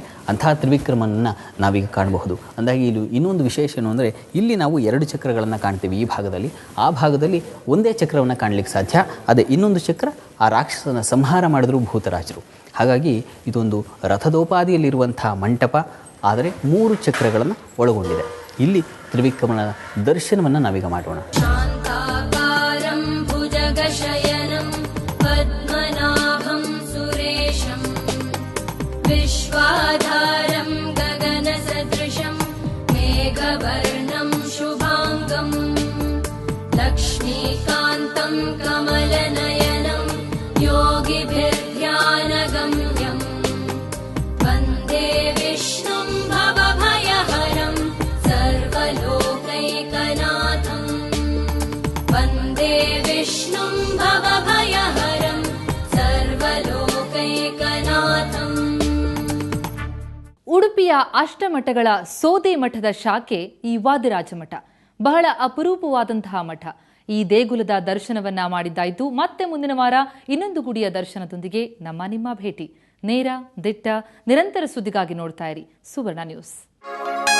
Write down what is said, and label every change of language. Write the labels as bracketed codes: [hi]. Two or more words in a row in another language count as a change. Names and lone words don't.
[kn] ಅಂತಹ ತ್ರಿವಿಕ್ರಮನನ್ನು ನಾವೀಗ ಕಾಣಬಹುದು. ಅಂದಾಗಿ ಇಲ್ಲಿ ಇನ್ನೊಂದು ವಿಶೇಷ ಏನು ಅಂದರೆ, ಇಲ್ಲಿ ನಾವು 2 ಚಕ್ರಗಳನ್ನು ಕಾಣ್ತೀವಿ ಈ ಭಾಗದಲ್ಲಿ. ಆ ಭಾಗದಲ್ಲಿ ಒಂದೇ ಚಕ್ರವನ್ನು ಕಾಣಲಿಕ್ಕೆ ಸಾಧ್ಯ. ಅದೇ ಇನ್ನೊಂದು ಚಕ್ರ ಆ ರಾಕ್ಷಸನ ಸಂಹಾರ ಮಾಡಿದ್ರು ಭೂತರಾಜರು. ಹಾಗಾಗಿ ಇದೊಂದು ರಥದೋಪಾದಿಯಲ್ಲಿರುವಂಥ ಮಂಟಪ, ಆದರೆ 3 ಚಕ್ರಗಳನ್ನು ಒಳಗೊಂಡಿದೆ. ಇಲ್ಲಿ ತ್ರಿವಿಕ್ರಮನ ದರ್ಶನವನ್ನು ನಾವೀಗ ಮಾಡೋಣ. [sa] विश्वाधारं गगनसदृशं मेघवर्णं शुभांगं लक्ष्मीकान्तं कमलनयनं योगिभिर्ध्यानगम्यं वन्दे विष्णुं भवभयहरं सर्वलोकैकनाथं वन्दे विष्णुं भवभयहरं सर्वलोकैकनाथं. [kn] ಉಡುಪಿಯ ಅಷ್ಟಮಠಗಳ ಸೋದೆ ಮಠದ ಶಾಖೆ ಈ ವಾದಿರಾಜ ಮಠ. ಬಹಳ ಅಪರೂಪವಾದಂತಹ ಮಠ. ಈ ದೇಗುಲದ ದರ್ಶನವನ್ನ ಮಾಡಿದ್ದಾಯಿತು. ಮತ್ತೆ ಮುಂದಿನ ವಾರ ಇನ್ನೊಂದು ಗುಡಿಯ ದರ್ಶನದೊಂದಿಗೆ ನಿಮ್ಮ ಭೇಟಿ. ನೇರ, ದಿಟ್ಟ, ನಿರಂತರ ಸುದ್ದಿಗಾಗಿ ನೋಡ್ತಾ ಇರಿ ಸುವರ್ಣ ನ್ಯೂಸ್.